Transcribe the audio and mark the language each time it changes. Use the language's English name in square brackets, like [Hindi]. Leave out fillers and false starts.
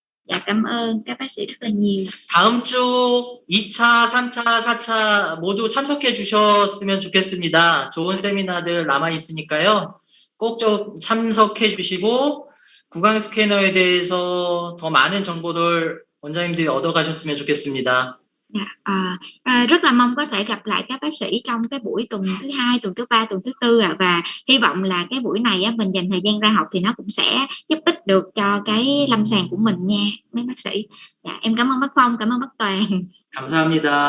[Vietnamese] Dạ cảm ơn các bác sĩ rất là nhiều. [Korean] 다음 주 2차, 3차, 4차 모두 참석해 주셨으면 좋겠습니다. 좋은 세미나들 남아 있으니까요. 꼭 좀 참석해 주시고 구강 스캐너에 대해서 더 많은 정보를 원장님들이 얻어 가셨으면 좋겠습니다. [Vietnamese] Rất là mong có thể gặp lại các bác sĩ trong cái buổi tuần thứ 2, tuần thứ 3, tuần thứ 4 và hy vọng là cái buổi này mình dành thời gian ra học thì nó cũng sẽ giúp ích được cho cái lâm sàng của mình nha mấy bác sĩ. Dạ, em cảm ơn bác Phong, cảm ơn bác Toàn. [Korean] 감사합니다.